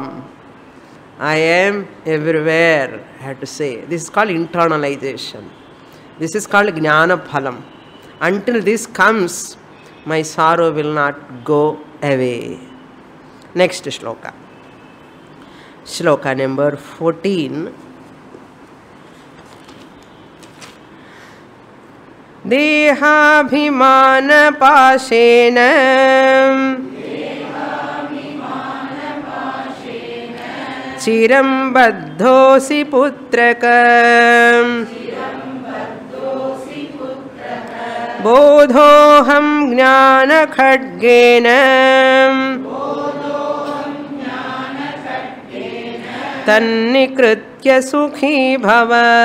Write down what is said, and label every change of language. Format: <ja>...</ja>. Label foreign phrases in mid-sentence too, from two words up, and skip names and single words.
<en>I am everywhere. I have to say. This is called internalization. This is called</en> <sa>Jnana Phalam.</sa> <en>Until this comes, my sorrow will not go away. Next shloka. Shloka number 14.</en> <sa>Dehabhimana pashena chiram baddhosi putrakam bodhoham jnana khadgena tannikritya sukhi bhava.</sa>